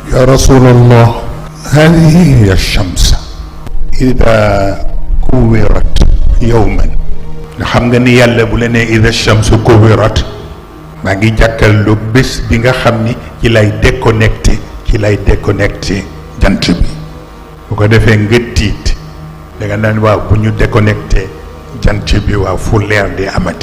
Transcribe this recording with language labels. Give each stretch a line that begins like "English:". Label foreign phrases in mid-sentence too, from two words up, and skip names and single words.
Arabic: يا رسول الله هذه هي الشمس إذا كورت يوما.
Wolof: xam nga ni yàlla bu la nee
Arabic: إذا الشمس كورت
Wolof: maa ngi jàkkaarloo bés bi nga xam ni ci lay déconnecté jant bi bu ko defee nga tiit da nga naan waaw bu ñu déconnecté jant bi waaw fu leer di amati.